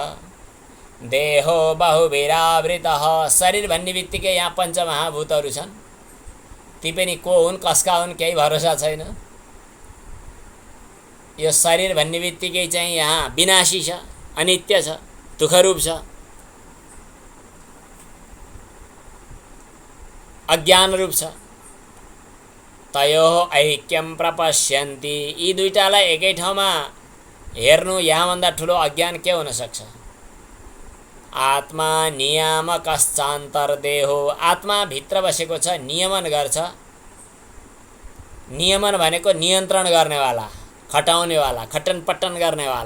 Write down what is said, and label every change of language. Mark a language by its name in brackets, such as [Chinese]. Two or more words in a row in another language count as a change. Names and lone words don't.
[Sanskrit] देहो बहुविरावृतः, [Nepali] शरीर भन्ने बित्तिकै यहाँ पञ्चमहाभूतहरू छन्, ती पनि को हुन् कसका हुन् केही भरोसा छैन। यो शरीर भन्ने बित्तिकै चाहिँ यहाँ विनाशी छ, अनित्य छ, दुःखरूप छ, अज्ञान रूप छ। [Sanskrit] तयोः ऐक्यम प्रपश्यन्ति, [Nepali] यी दुईटालाई एकै ठाउँमा हेर्नु यहाँभन्दा ठुलो अज्ञान के हुन सक्छ? [Sanskrit] आत्मा नियामकश्चान्तर्देहो, [Nepali] आत्मा भित्र बसेको छ, नियमन गर्छ। नियमन भनेको नियन्त्रण गर्नेवाला, खटाउनेवाला, खटन पट्टन गर्नेवाला।